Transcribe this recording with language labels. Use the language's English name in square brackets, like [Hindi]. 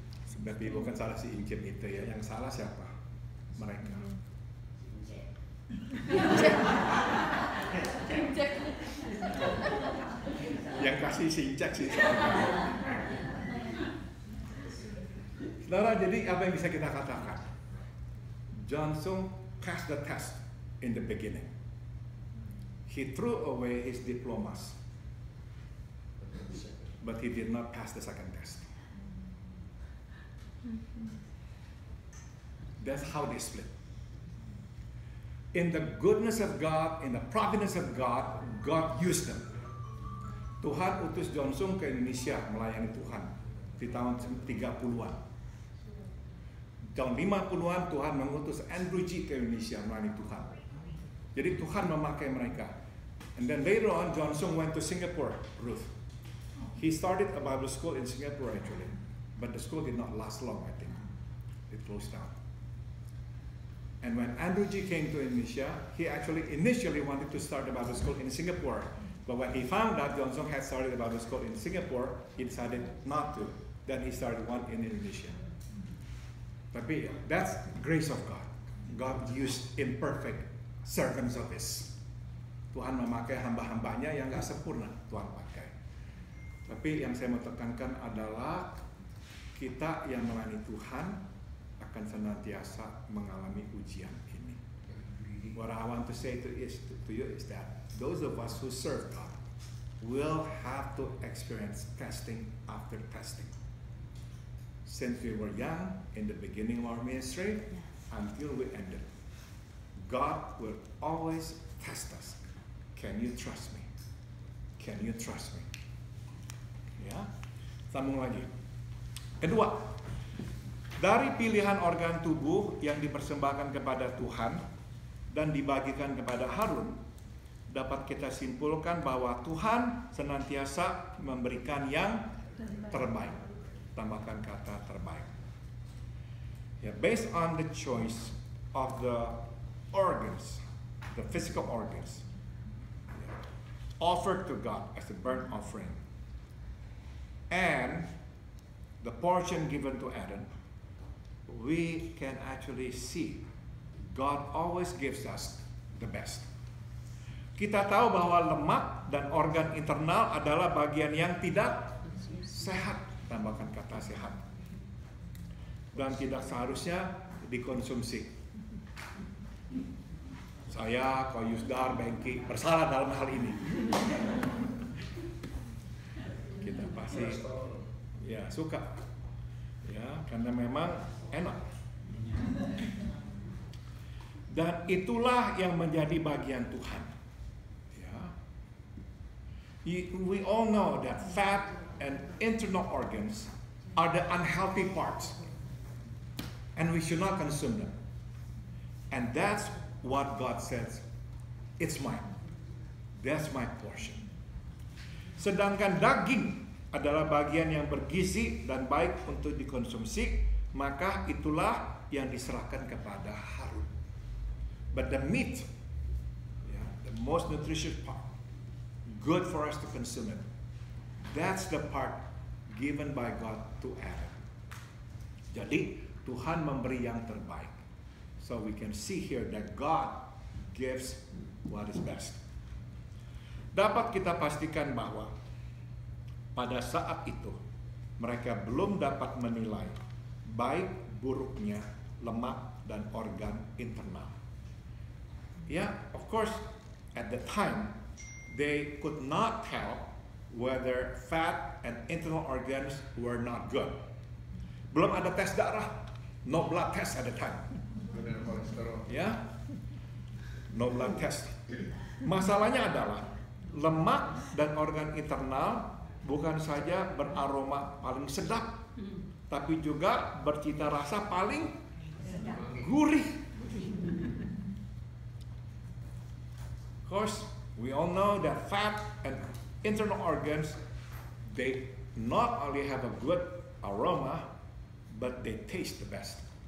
[Indonesian] Sebenarnya bukan salah si encim itu ya, yang salah siapa? Mereka. Yang kasih sincek sih. Saudara, jadi apa yang bisa kita katakan? [English] Johnson passed the test in the beginning. He threw away his diplomas, but he did not pass the second test. That's how they split. In the goodness of God, in the providence of God, God used them. [Indonesian] Tuhan utus Johnson ke Indonesia melayani Tuhan di tahun 30-an. Tahun 50-an Tuhan mengutus Andrew G ke Indonesia melayani Tuhan. Jadi Tuhan memakai mereka. [English] And then later on Johnson went to Singapore, Ruth. He started a Bible school in Singapore actually, but the school did not last long, I think. It closed down. And when Andrew G came to Indonesia, he actually initially wanted to start a Bible school in Singapore. But when he found out Johnson had started a Bible school in Singapore, he decided not to. Then he started one in Indonesia. Tapi that's grace of God. God used imperfect servants of His. [Indonesian] Tuhan memakai hamba-hambanya yang gak sempurna, Tuhan pakai. Tapi yang saya mau tekankan adalah kita yang melayani Tuhan akan senantiasa mengalami ujian ini. [English] What I want to say to you is that those of us who serve God will have to experience testing after testing. Since we were young, in the beginning of our ministry, until we ended, God will always test us. Can you trust me? Can you trust me? [Indonesian] Ya, sambung lagi. Kedua, dari pilihan organ tubuh yang dipersembahkan kepada Tuhan dan dibagikan kepada Harun, dapat kita simpulkan bahwa Tuhan senantiasa memberikan yang terbaik. Tambahkan kata terbaik. [English] Based on the choice of the organs, the physical organs, offered to God as a burnt offering, and the portion given to Adam, we can actually see God always gives us the best. [Indonesian] Kita tahu bahwa lemak dan organ internal adalah bagian yang tidak sehat, tambahkan kata sehat, dan tidak seharusnya dikonsumsi. Saya, Ko Yusdar, Bengki bersalah dalam hal ini. Kita pasti ya suka, ya karena memang enak. Dan itulah yang menjadi bagian Tuhan. Ya. [English] We all know that fat and internal organs are the unhealthy parts, and we should not consume them. And that's what God says, it's mine. That's my portion. [Indonesian] Sedangkan daging adalah bagian yang bergizi dan baik untuk dikonsumsi, maka itulah yang diserahkan kepada Harun. [English] But the meat, the most nutritious part, good for us to consume it, that's the part given by God to Adam. [Indonesian] Jadi Tuhan memberi yang terbaik. [English] So we can see here that God gives what is best. [Indonesian] Dapat kita pastikan bahwa pada saat itu mereka belum dapat menilai baik buruknya lemak dan organ internal. [English] Yeah, of course, at the time, they could not tell whether fat and internal organs were not good. [Indonesian] Belum ada tes darah, [English] no blood test at the time. Ya, no blood test. [Indonesian] Masalahnya adalah lemak dan organ internal bukan saja beraroma paling sedap, tapi juga bercita rasa paling gurih. [English] Of course, we all know that fat and internal organs, they not only have a good aroma, but they taste the best.